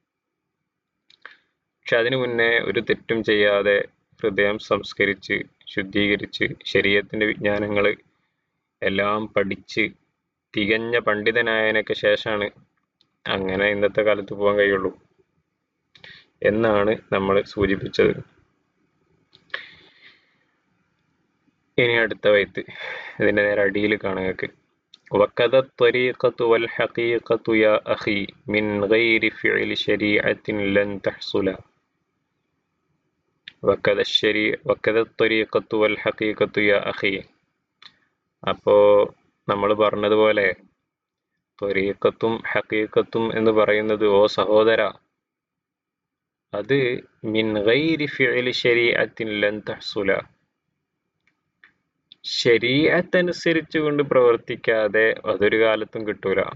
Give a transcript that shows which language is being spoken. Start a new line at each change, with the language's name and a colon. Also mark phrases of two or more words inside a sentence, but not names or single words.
Malayalam: പക്ഷെ അതിനു മുന്നേ ഒരു തെറ്റും ചെയ്യാതെ ഹൃദയം സംസ്കരിച്ച് ശുദ്ധീകരിച്ച് ശരീഅത്തിന്റെ വിജ്ഞാനങ്ങൾ എല്ലാം പഠിച്ച് തികഞ്ഞ പണ്ഡിതനായതിനൊക്കെ ശേഷമാണ് അങ്ങനെ ഇന്നത്തെ കാലത്ത് പോകാൻ കഴിയുള്ളൂ എന്നാണ് നമ്മൾ സൂചിപ്പിച്ചത്. ഇനി അടുത്ത വൈത്ത് ഇതിന്റെ നേരെ അടിയിൽ കാണുക.
Arabic: وكذا الطريقة والحقيقة يا أخي من غير فعل شريعة لن تحصلا. وكذا الطريقة والحقيقة يا أخي.
Malayalam: അപ്പോ നമ്മൾ പറഞ്ഞതുപോലെ ത്വരീഖത്തും ഹഖീഖത്തും എന്ന് പറയുന്നത് ഓ സഹോദര, അത്
Arabic: من غير فعل شريعة لن تحصلا,
Malayalam: ശരീഅത്ത് അനുസരിച്ച് കൊണ്ട് പ്രവർത്തിക്കാതെ അതൊരു കാലത്തും കിട്ടൂല.